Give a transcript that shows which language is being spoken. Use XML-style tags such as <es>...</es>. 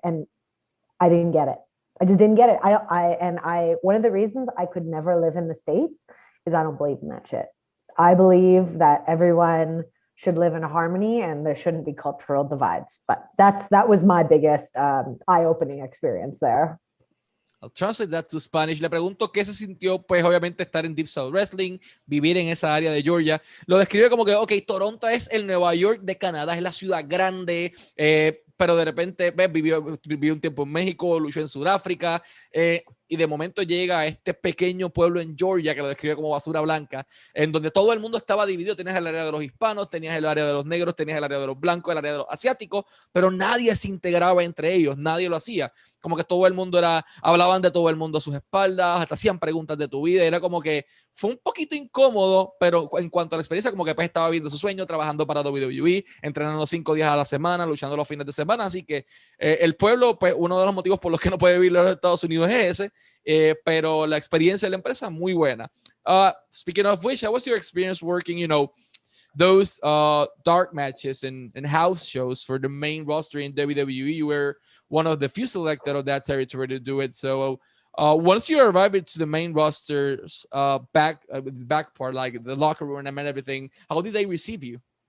<en>And I didn't get it. I just didn't get it. One of the reasons I could never live in the States is I don't believe in that shit. I believe that everyone should live in harmony and there shouldn't be cultural divides. But that was my biggest eye-opening experience there. I'll translate that to Spanish.</en> <es>Le pregunto qué se sintió, pues obviamente estar en Deep South Wrestling, vivir en esa área de Georgia. Lo describe como que, ok, Toronto es el Nueva York de Canadá, es la ciudad grande, pero de repente vivió un tiempo en México, luchó en Sudáfrica, y de momento llega a este pequeño pueblo en Georgia, que lo describe como basura blanca, en donde todo el mundo estaba dividido. Tenías el área de los hispanos, tenías el área de los negros, tenías el área de los blancos, el área de los asiáticos, pero nadie se integraba entre ellos, nadie lo hacía. Como que todo el mundo hablaban de todo el mundo a sus espaldas, hasta hacían preguntas de tu vida, era como que fue un poquito incómodo, pero en cuanto a la experiencia, como que pues estaba viviendo su sueño, trabajando para WWE, entrenando 5 días a la semana, luchando los fines de semana, así que el pueblo, pues uno de los motivos por los que no puede vivir en los Estados Unidos es ese, pero la experiencia de la empresa muy buena.</es> <en>Speaking of which, how was your experience working, you know, those dark matches and house shows for the main roster in WWE? You were one of the few selected of that territory to do it. So once you arrived into the main roster's back part, like the locker room and everything, how did they receive you?</en>